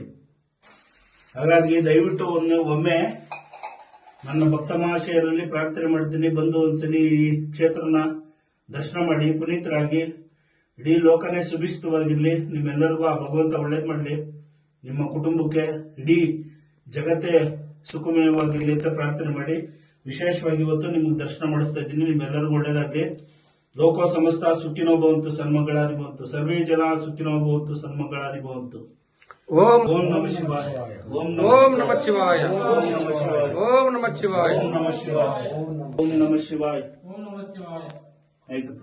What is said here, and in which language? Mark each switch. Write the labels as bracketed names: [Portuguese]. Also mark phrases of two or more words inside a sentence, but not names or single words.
[Kannada] ಹಾಗಾಗಿ ದಯವಿಟ್ಟು ಒಮ್ಮೆ ನನ್ನ ಭಕ್ತ ಮಹಾಶಯರಲ್ಲಿ ಪ್ರಾರ್ಥನೆ ಮಾಡ್ತೀನಿ, ಬಂದು ಒಂದ್ಸಲಿ ಈ ಕ್ಷೇತ್ರನ ದರ್ಶನ ಮಾಡಿ ಪುನೀತರಾಗಿ. ಇಡೀ ಲೋಕನೇ ಸುಭಿಸ್ತವಾಗಿರ್ಲಿ. ನಿಮ್ಮೆಲ್ಲರಿಗೂ ಆ ಭಗವಂತ ಒಳ್ಳೇದ್ ಮಾಡಲಿ. ನಿಮ್ಮ ಕುಟುಂಬಕ್ಕೆ, ಇಡೀ ಜಗತ್ತೇ ಸುಖಮಯವಾಗಿರ್ಲಿ ಅಂತ ಪ್ರಾರ್ಥನೆ ಮಾಡಿ, ವಿಶೇಷವಾಗಿ ಇವತ್ತು ನಿಮ್ಗೆ ದರ್ಶನ ಮಾಡಿಸ್ತಾ ಇದ್ದೀನಿ. ನಿಮ್ಮೆಲ್ಲರಿಗೂ ಒಳ್ಳೇದಾಗ್ಲಿ. [Sanskrit] ಲೋಕೋ ಸಮಸ್ತ ಸುಖಿನೋ ಭವಂತು, ಸನ್ಮಂಗಳಾನಿ ಭವಂತು. ಸರ್ವೇ ಜನ ಸುಖಿನೋ ಭವಂತು, ಸನ್ಮಂಗಳಾನಿ ಭವಂತು. ಓಂ ನಮಃ ಶಿವಾಯ. ಓಂ ನಮಃ ಶಿವಾಯ. ಓಂ ನಮಃ ಶಿವಾಯ. ಓಂ ನಮಃ ಶಿವಾಯ. ಓಂ ನಮಃ ಶಿವಾಯ.